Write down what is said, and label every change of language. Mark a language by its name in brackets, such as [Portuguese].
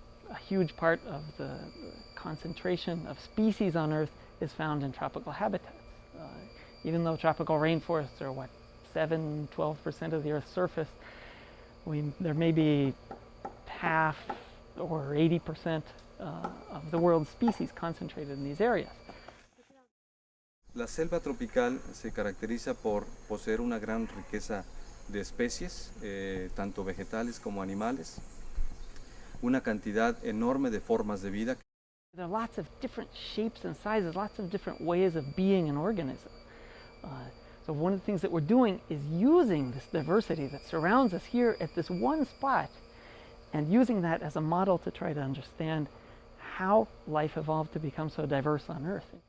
[English] A huge part of the concentration of species on Earth is found in tropical habitats. Even though tropical rainforests are, 7–12% of the Earth's surface, there may be half or 80% of the world's species concentrated in these areas. [Spanish] La selva tropical se caracteriza por poseer una gran riqueza de especies, tanto vegetales como animales, una cantidad enorme de formas de vida. [English] There are lots of different shapes and sizes, lots of different ways of being an organism. So one of the things that we're doing is using this diversity that surrounds us here at this one spot and using that as a model to try to understand how life evolved to become so diverse on Earth.